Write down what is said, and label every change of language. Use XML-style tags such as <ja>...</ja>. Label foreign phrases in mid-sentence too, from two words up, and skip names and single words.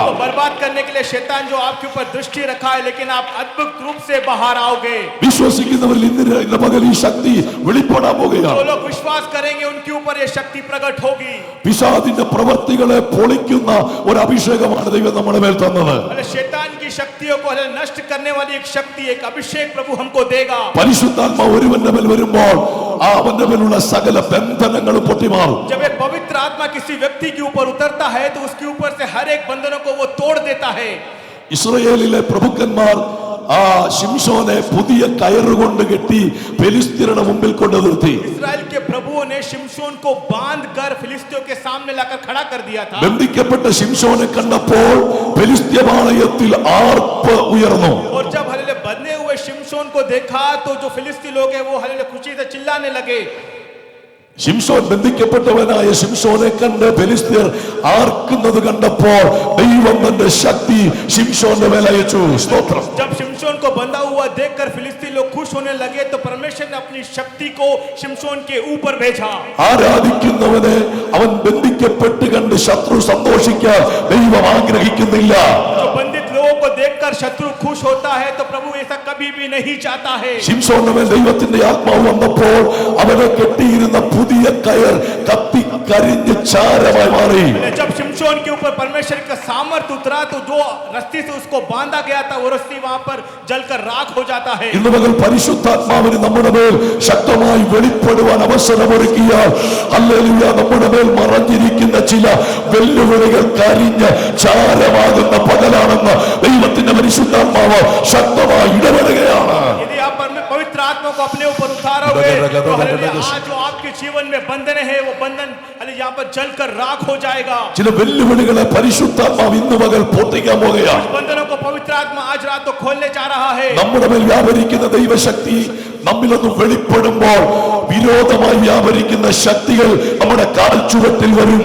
<hi>आपको बर्बाद करने के लिए शैतान जो आपके ऊपर दृष्टि रखा है, लेकिन आप अद्भुत रूप से बाहर आओगे।</hi> <ml>വിശ്വസിക്കുന്നവരിൽ ഇന്ന് പകൽ ഈ ശക്തി വെളിപ്പെടാൻ</ml> <hi>जो</hi> <ml>പോവുകയാണ്.</ml> <hi>लोग विश्वास करेंगे उनके ऊपर ये शक्ति प्रकट होगी।</hi> <ml>പിശാചിന്റെ പ്രവൃത്തികളെ പൊളിക്കുന്ന ഒരു അഭിഷേകമാണ് ദൈവം നമ്മുടെ മേൽ തന്നത്.</ml> <hi>अरे शैतान की शक्तियों को नष्ट करने वाली एक शक्ति, एक अभिषेक प्रभु हमको देगा।</hi> <ml>പരിശുദ്ധാത്മാവ് ഒരുവന്റെ മേൽ വരുമ്പോൾ ആ അവന്റെ മേലുള്ള സകല ബന്ധനങ്ങളും പൊട്ടിമാറും.</ml> <hi>जब एक पवित्र आत्मा किसी व्यक्ति के ऊपर उतरता है तो उसके ऊपर से हर एक बंधनों को वो तोड़ देता है।</hi> <ml>ഇസ്രായേലിലെ പ്രഭുക്കന്മാർ ആ ശിംശോനെ പുതിയ കയറുകൊണ്ട് കെട്ടി ഫെലിസ്ത്യരുടെ മുമ്പിൽ കൊണ്ടു നിർത്തി.</ml> <hi>इस्राएल के प्रभुओं ने शिमशोन को बांधकर फिलिस्तियों के सामने लाकर खड़ा कर दिया था।</hi> <ml>ബന്ധിക്കപ്പെട്ട ശിംശോനെ കണ്ടപ്പോൾ ഫെലിസ്ത്യ പാളയത്തിൽ ആർപ്പ് ഉയർന്നു.</ml> <hi>और जब हलेले बंधे हुए शिमशोन को देखा तो जो फिलिस्ती लोग हैं वो हलेले खुशी से चिल्लाने लगे।</hi> <ml>ശിംശോൻ ബന്ധിക്കപ്പെട്ടവനായ ശിംശോനെ കണ്ട് ഫെലിസ്ത്യർ ആർക്കുന്നത് കണ്ടപ്പോൾ ദൈവം തന്റെ ശക്തി ശിംശോന്റെ മേൽ അയച്ചു. സ്തോത്രം.</ml> <hi>जब शिमशोन को बंधा हुआ देखकर फिलिस्ती लोग खुश होने लगे तो परमेश्वर ने अपनी शक्ति को शिमशोन के ऊपर भेजा।</hi> <ml>ആരാധിക്കുന്നവനെ അവൻ ബന്ധിക്കപ്പെട്ട് കണ്ട് ശത്രു സന്തോഷിക്കാൻ ദൈവം ആഗ്രഹിക്കുന്നില്ല.</ml> <hi>जो बंधित लोगों को देखकर शत्रु खुश होता है तो प्रभु ऐसा कभी भी नहीं चाहता है।</hi> <ml>ശിംശോന്റെ മേൽ ദൈവത്തിന്റെ ആത്മാവ് വന്നപ്പോൾ അവനെ കെട്ടിയിരുന്ന പുതിയ കയർ കത്തി കരിഞ്ഞ് ചാരമായി മാറി.</ml> <hi>जब शिमशोन के ऊपर परमेश्वर का सामर्थ उतरा तो जो रस्सी से उसको बांधा गया था वो रस्सी वहां पर जलकर राख हो जाता है।</hi> <ml>ഇന്ന് പകൽ പരിശുദ്ധാത്മാവിന് നമ്മുടെ മേൽ ശക്തമായി വെളിപ്പെടുവാൻ അവസരമൊരുക്കിയാൽ ഹല്ലേലൂയ, നമ്മുടെ മേൽ മറഞ്ഞിരിക്കുന്ന ചില വെല്ലുവിളികൾ കരിഞ്ഞ് ചാരമാകുന്ന പകലാണെന്ന് ദൈവത്തിന്റെ പരിശുദ്ധാത്മാവ് ശക്തമായി ഇടപെടുകയാണ്.</ml> <hi>यदि आप पवित्र आत्मा को अपने ऊपर उतारोगे तो हालेलुया आज जो आपके जीवन में बंधन है वो बंधन हालेलुया यहाँ पर जलकर राख हो जाएगा।</hi> <ml>ചില വെല്ലുവിളികളെ പരിശുദ്ധാത്മാവ് ഇന്ന് പകൽ പൊട്ടിക്കാൻ പോകുകയാണ്.</ml> <hi>बंधनों को पवित्र आत्मा आज रात को खोलने जा रहा है।</hi> <ml>നമ്മുടെ മേൽ വ്യാപരിക്കുന്ന ദൈവശക്തി നമ്മിലൊന്ന് വെളിപ്പെടുമ്പോൾ വിരോധമായി വ്യാപരിക്കുന്ന ശക്തികൾ നമ്മുടെ കാൽച്ചുവട്ടിൽ വരും.</ml>